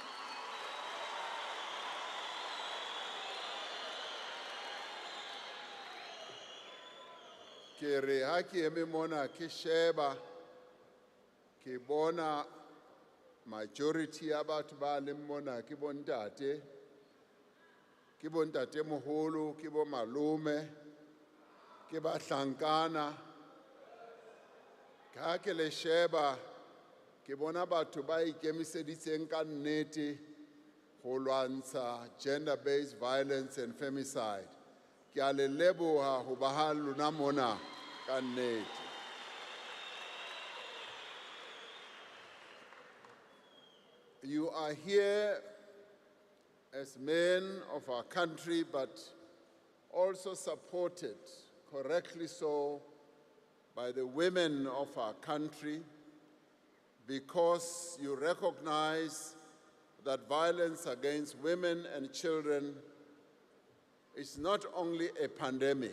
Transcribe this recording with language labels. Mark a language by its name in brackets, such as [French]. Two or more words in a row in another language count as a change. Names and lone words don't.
[Southern Sotho] Ke re ha ke eme mona ke sheba, ke bona majority ya batho ba leng mona ke bontate, ke bontate moholo, ke bo malome, ke bahlankana. Ha ke le sheba, ke bona batho ba ikemiseditseng ka nnete ho lwantsha [English] gender-based violence and femicide. [Southern Sotho] Ke a le leboha ho ba ha lona mona ka nnete. [English] You are here as men of our country, but also supported, correctly so, by the women of our country, because you recognize that violence against women and children is not only a pandemic.